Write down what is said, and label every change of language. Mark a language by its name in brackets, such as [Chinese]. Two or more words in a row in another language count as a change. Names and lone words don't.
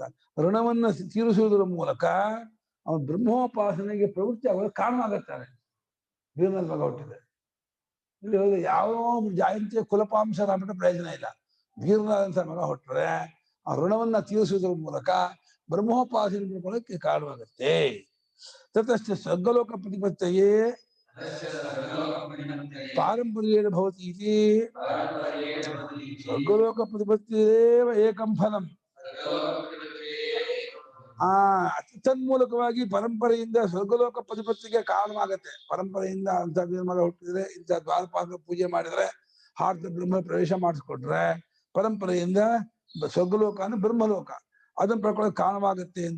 [Kannada] ಋಣವನ್ನ ತೀರಿಸುವುದರ ಮೂಲಕ ಅವನು ಬ್ರಹ್ಮೋಪಾಸನೆಗೆ ಪ್ರವೃತ್ತಿ ಆಗೋದು ಕಾರಣ ಆಗತ್ತಾನೆ. ವೀರನ ಮಗ ಹುಟ್ಟಿದೆ. ಇಲ್ಲಿ ಹೋದ್ರೆ ಯಾವ ಜಾಯಂತಿಯ ಕುಲಪಾಂಶ ರಾಮಟ ಪ್ರಯೋಜನ ಇಲ್ಲ. ವೀರನಾದಂಥ ಮಗ ಹುಟ್ಟರೆ ಆ ಋಣವನ್ನ ತೀರಿಸುವುದರ ಮೂಲಕ ಬ್ರಹ್ಮೋಪಾಸನೆ ಮಾಡ್ಕೊಳ್ಳೋಕೆ ಕಾರಣವಾಗುತ್ತೆ. [Sanskrit] ತತಶ್ಚ ಸ್ವರ್ಗಲೋಕ ಪ್ರತಿಪತ್ತಯೇ ಪಾರಂಪರ್ಯೇಣ ಭವತಿ ಇತಿ. ಸ್ವರ್ಗಲೋಕ ಪ್ರತಿಪತ್ತಿರೇವ ಏಕಂ ಫಲಂ. [Kannada] ತನ್ಮೂಲಕವಾಗಿ ಪರಂಪರೆಯಿಂದ ಸ್ವರ್ಗಲೋಕ ಪ್ರತಿಪತ್ತಿಗೆ ಕಾರಣವಾಗತ್ತೆ. ಪರಂಪರೆಯಿಂದ ಅಂತ ಮಗ ಹುಟ್ಟಿದ್ರೆ, ಇಂಥ ದ್ವಾರಪಾಲಕ ಪೂಜೆ ಮಾಡಿದ್ರೆ, ಹಾರ್ದ ಬ್ರಹ್ಮ ಪ್ರವೇಶ ಮಾಡಿಸ್ಕೊಟ್ರೆ, ಪರಂಪರೆಯಿಂದ ಸ್ವರ್ಗಲೋಕ ಅಂದ್ರೆ ಬ್ರಹ್ಮಲೋಕ ಅದನ್ನು ಪಡ್ಕೊಳ್ಳೋಕೆ ಕಾರಣವಾಗುತ್ತೆ ಅಂತ.